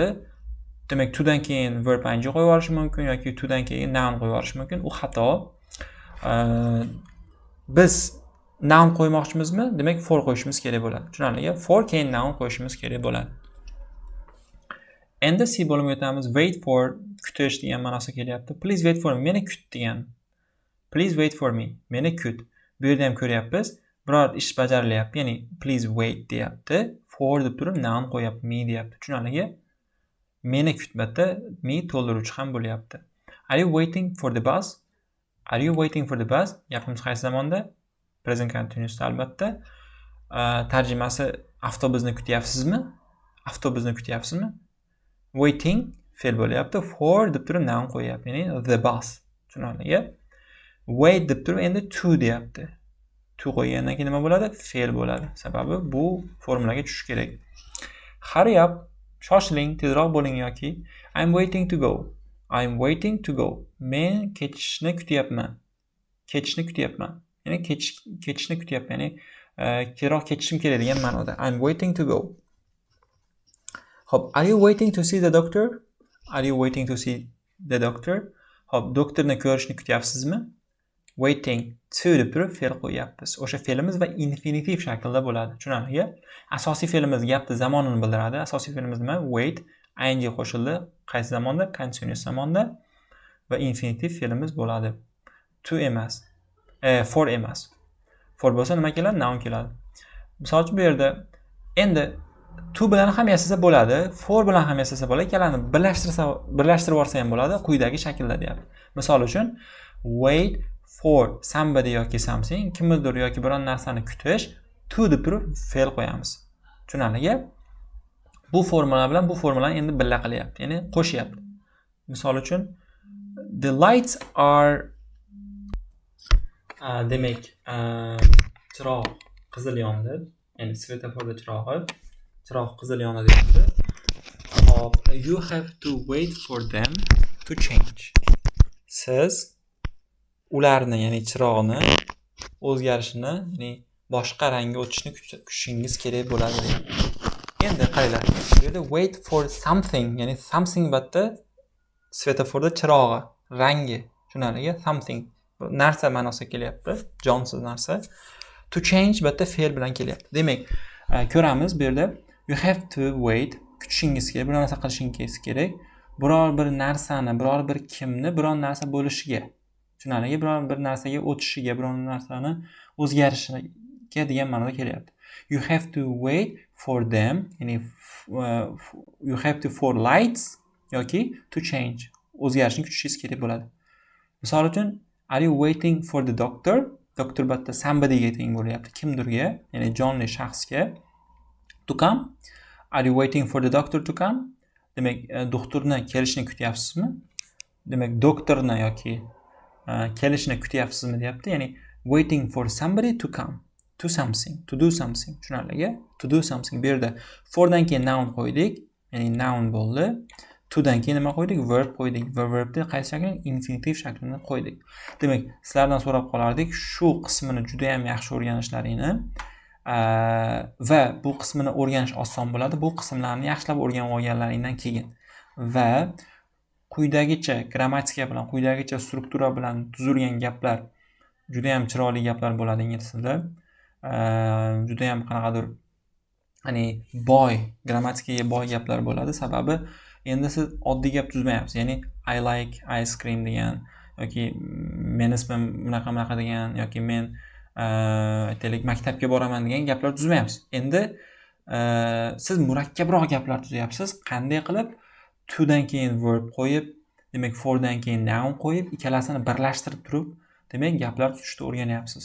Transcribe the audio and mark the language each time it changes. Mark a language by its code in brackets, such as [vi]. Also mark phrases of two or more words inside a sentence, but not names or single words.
[uz] Demak, to'dan keyin verb ing qo'yib yuborish mumkin yoki to'dan keyin noun qo'yib yuborish mumkin. U xato. Biz noun qo'ymoqchimizmi? Demak, for qo'yishimiz kerak bo'ladi. Tushunarligi? For keyin noun qo'yishimiz kerak bo'ladi. Endi C bo'limiga o'tamiz. [en] Wait for [uz] kutish degan ma'nosi kelyapti. [en] Please wait for me. [uz] Meni kut degan. [en] Please wait for me. [uz] Meni kut. Bu yerda ham ko'ryapmiz. biror ish bajarilyapti, ya'ni [en] please wait [uz] deyapti. For deb turib noun qo'yapti, me deyapti. Tushunarligi? Meni kutmada me to'ldiruvchi ham bo'lyapti. [en] Are you waiting for the bus? Are you waiting for the bus? [uz] Gapimiz qaysi zamonda? [en] Present continuous [uz] albatta. Tarjimasi avtobusni kutyapsizmi? Avtobusni kutyapsizmi? Waiting fe'l bo'lyapti. For deb turib noun qo'yapti, ya'ni [en] the bus. [uz] Tushunarligi? Wait deb turib endi to deyapti. To qo'ygandan keyin nima bo'ladi? Fe'l bo'ladi. Sababi bu formulaga tushish kerak. [en] Hurry up, [uz] shoshiling, tezroq bo'ling yoki [en] I'm waiting to go. I'm waiting to go. [uz] Men ketishni kutyapman. Ketishni kutyapman. Ya'ni ketishni kutyapman. Ya'ni tezroq ketishim kerak degan ma'noda. [en] I'm waiting to go. Hop, are you waiting to see the doctor? Are you waiting to see the doctor? [uz] Hop, doktorni ko'rishni kutyapsizmi? [en] Waiting to [uz] deb turib fe'l qo'yapmiz. O'sha fe'limiz va infinitiv shaklda bo'ladi. Tushunarligi? Asosiy fe'limiz gapni zamonini bildiradi. Asosiy fe'limiz nima? Wait, ing qo'shildi. Qaysi zamonda? Continuous zamonda. Va infinitiv fe'limiz bo'ladi. To emas. For emas. For bo'lsa nima keladi? Noun keladi. Misol uchun bu yerda endi to bilan ham yasasa bo'ladi, for bilan ham yasasa bo'ladi. Ikkalasini birlashtirib olsa ham bo'ladi. Quyidagi shaklda deyapti. Misol uchun [en] wait for somebody [uz] yoki something, kimnidir yoki biron narsani kutish, to deb turib fe'l qo'yamiz. Tushunarligi? Bu formula bilan bu formulani endi birga qilyapti, ya'ni qo'shyapti. Misol uchun [en] the lights are [uz] demak chiroq qizil yondi, ya'ni svetoforda chiroq qizil yondi deyapti. Hop, [en] you have to wait for them to change. [uz] Siz ularni, ya'ni chiroqni o'zgarishini, ya'ni boshqa rangga o'tishni kutishingiz kerak bo'ladi deyapti. Endi qaranglar, bu yerda [en] wait for something, [uz] ya'ni something batda svetoforda chirog'i, rangi, tushunarligi? Something narsa ma'nosida kelyapti, jonsiz narsa. [en] To change [uz] batda fe'l bilan kelyapti. Demak, ko'ramiz bu yerda [en] you have to wait, [uz] kutishingiz kerak, bir narsa qilishingiz kerak. Biror bir narsani, biror bir kimni biror narsa bo'lishiga, tushunarligi? Biror bir narsaga o'tishiga, biror narsani o'zgarishiga degan ma'noda kelyapti. [en] You have to wait for them, [uz] ya'ni [en] you have to for lights [uz] yoki [en] to change, [uz] o'zgarishni kutishingiz kerak bo'ladi. Misol uchun [en] are you waiting for the doctor? [uz] Doktor batda somebodyga teng bo'lyapti, kimdirga, ya'ni jonli shaxsga. [en] To come. Are you waiting for the doctor to come? [uz] Demak, doktorni kelishini kutyapsizmi? Demak, doktorni yoki kelishini kutyapsizmi deyapti. [en] Ya'ni waiting for somebody to come, to something, to do something. Tushunarligi? To do something. [uz] Bu yerda for dan keyin noun qo'ydik, ya'ni noun bo'ldi. To dan keyin nima qo'ydik? Verb qo'ydik. Va verbni qaysi shaklda? Infinitiv shaklida qo'ydik. Demak, sizlardan so'rab qolardik, shu qismini juda ham yaxshi o'rganishlaringni va bu qismini o'rganish oson bo'ladi. Bu qismlarni yaxshilab o'rganib olganlaringdan keyin va quyidagicha grammatika bilan, quyidagicha struktura bilan tuzilgan gaplar juda ham chiroyli gaplar bo'ladi ingliz tilida. Juda ham qanaqadir ya'ni boy, grammatikaga boy gaplar bo'ladi. Sababi endi siz oddiy gap tuzmayapsiz. Ya'ni [en] I like ice cream [uz] degan yoki men ismim bunaqa degan yoki men aytaylik maktabga boraman degan gaplar tuzmayapsiz. Endi siz murakkabroq gaplar tuzyapsiz. Qanday qilib? To dan keyin verb qo'yib, demak for dan keyin noun qo'yib, ikkalasini birlashtirib turib, demak gaplar tuzishni o'rganyapsiz.